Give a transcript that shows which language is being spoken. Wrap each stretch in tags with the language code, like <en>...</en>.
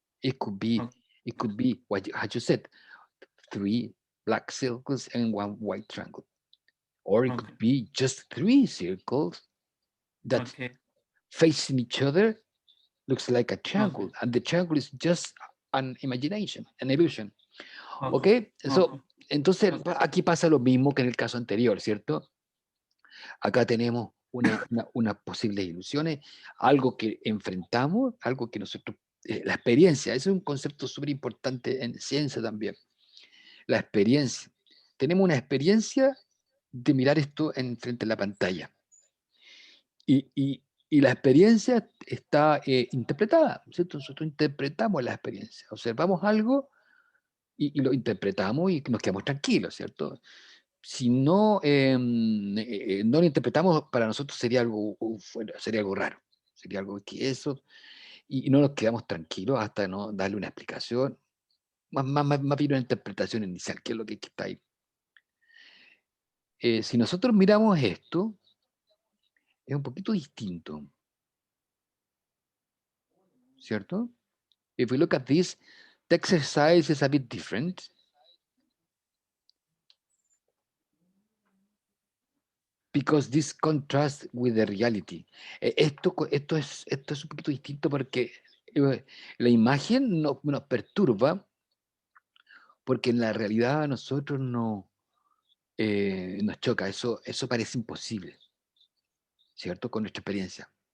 <en>It could be what you said, 3 black circles and 1 white triangle, or it could be just 3 circles that Okay. facing each other looks like a triangle, Okay. and the triangle is just an imagination, an illusion. Okay. ¿Ok? So, Okay.</en> <es>entonces, Okay. aquí pasa lo mismo que en el caso anterior, ¿cierto? Acá tenemos unas posibles ilusiones, algo que enfrentamos, algo que nosotros, la experiencia, ese es un concepto súper importante en ciencia también, la experiencia. Tenemos una experiencia de mirar esto frente a la pantalla. Y la experiencia está interpretada, ¿cierto? Nosotros interpretamos la experiencia, observamos algo y lo interpretamos y nos quedamos tranquilos, ¿cierto? Si no, no lo interpretamos, para nosotros sería algo, sería algo raro, sería algo que eso, y no nos quedamos tranquilos hasta no darle una explicación, más bien una interpretación inicial, que es lo que está ahí. Si nosotros miramos esto, es un poquito distinto, ¿cierto?</es> <en>If we look at this, the exercise is a bit different. Because this contrasts with the reality.</en> <es>Esto es un poquito distinto porque la imagen nos perturba porque en la realidad a nosotros nos choca. Eso parece imposible, ¿cierto? Con nuestra experiencia.</es>